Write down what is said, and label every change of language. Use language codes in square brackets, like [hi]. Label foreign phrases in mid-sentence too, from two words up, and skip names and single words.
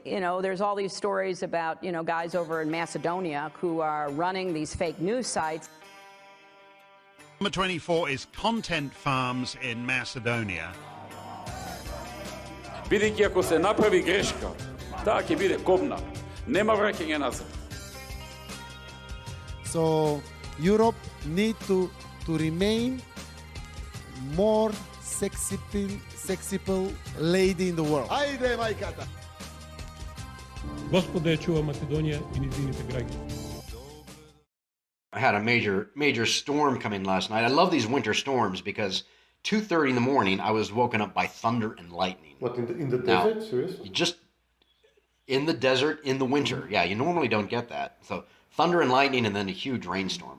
[en] there's all these stories about, guys over in Macedonia who are running these fake news sites. Number 24 is content farms in Macedonia. [mk] Бидејќи ако се направи грешка, таа ќе биде кобна. Нема враќање назад. [en] So Europe need to remain more sexy lady in the world. [mk] Ајде, мајката! Господа ја чува Македонија и низините граѓани. [en] I had a major storm come in last night. I love these winter storms because 2:30 in the morning I was woken up by thunder and lightning. What, in the desert? Seriously? Just in the desert in the winter. Yeah, you normally don't get that. So thunder and lightning and then a huge rainstorm.